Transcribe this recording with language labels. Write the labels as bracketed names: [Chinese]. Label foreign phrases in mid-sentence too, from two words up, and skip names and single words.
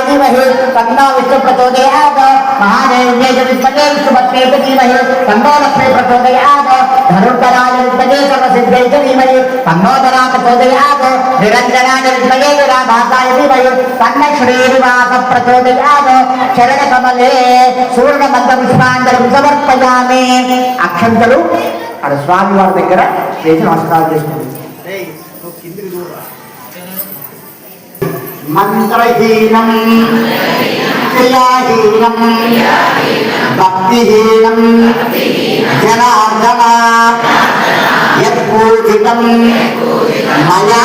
[Sanskrit] धीमहि तन्नो विष्णुः प्रचोदयात् महादेव्यै च विद्महे विष्णुपत्न्यै च धीमहि तन्नो लक्ष्मी प्रचोदयात् धनुर्धराय विद्महे सर्वसिद्ध्यै च धीमहि तन्नो धरा प्रचोदयात् निरञ्जनाय विद्महे निराभासाय धीमहि तन्न श्रीनिवास प्रचोदयात् चरणकमले सूर्णमन्त्रपुष्पाञ्जलिं समर्पयामि [Telugu] అక్షంతలు అక్కడ స్వామి వారి దగ్గర చేసి నమస్కారం చేసుకోండి [Sanskrit] मन्त्रहीनं क्रियाहीनं भक्तिहीनं जनार्दन यत्पूजितं मया